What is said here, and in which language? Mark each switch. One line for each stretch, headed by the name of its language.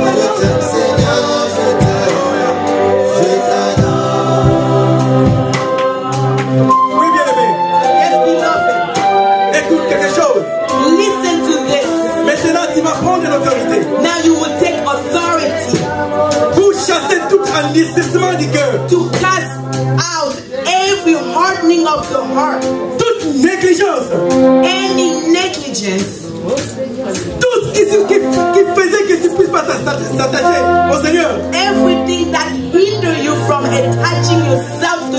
French: Je t'aime Seigneur, je t'adore. Oui, bien aimé.
English: yes, beloved.
French: Écoute quelque chose.
English: Listen to this.
French: Maintenant, tu vas prendre l'autorité
English: Now you will take authority
French: pour chasser tout enlistissement du cœur,
English: to cast out every hardening of the heart,
French: toute négligence,
English: any negligence,
French: tout ce qui faisait que tu ne puisses pas s'attacher au Seigneur.
English: everything that hinder you from attaching yourself to